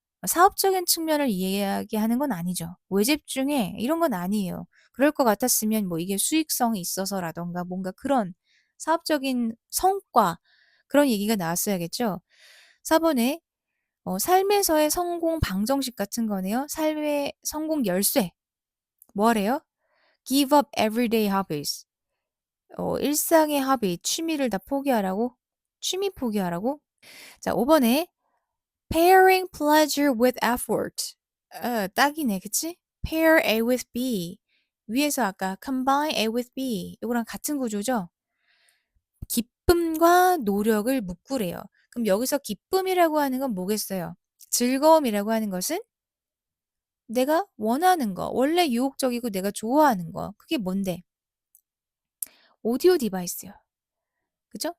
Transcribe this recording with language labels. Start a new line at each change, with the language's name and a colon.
Korean: 사업적인 측면을 이야기하는 건 아니죠. 왜 집중해? 이런 건 아니에요. 그럴 것 같았으면 뭐 이게 수익성이 있어서라던가 뭔가 그런 사업적인 성과 그런 얘기가 나왔어야겠죠. 4번에 삶에서의 성공 방정식 같은 거네요. 삶의 성공 열쇠. 뭐래요?
English: Give up everyday hobbies.
Korean: 일상의 허비, 취미를 다 포기하라고? 취미 포기하라고? 자, 5번에
English: pairing pleasure with effort.
Korean: 딱이네, 그치?
English: pair A with B.
Korean: 위에서 아까
English: combine A with B.
Korean: 이거랑 같은 구조죠? 기쁨과 노력을 묶으래요. 그럼 여기서 기쁨이라고 하는 건 뭐겠어요? 즐거움이라고 하는 것은 내가 원하는 거, 원래 유혹적이고 내가 좋아하는 거. 그게 뭔데? 오디오 디바이스요. 그죠?